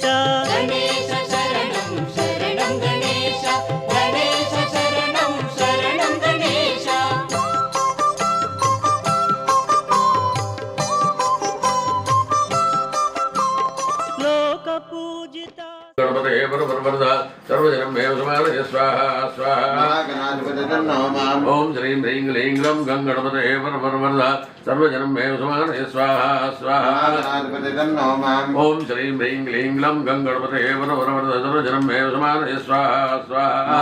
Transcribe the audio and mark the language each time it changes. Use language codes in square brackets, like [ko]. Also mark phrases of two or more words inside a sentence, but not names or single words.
[sa] గణేశ శరణం శరణం గణేశ, గణేశ శరణం శరణం గణేశ. లోక పూజిత गणपतये परवरदा सर्वजनं मे समानय स्वाहा स्वाहा. ओम श्रीं ह्रीं क्लीं ग्लौं गं गणपतये परवरदा सर्वजनं मे समानय स्वाहा स्वाहा. ओम श्रीं ह्रीं क्लीं ग्लौं गं गणपतये परवरदा सर्वजनं मे समानय स्वाहा स्वाहा.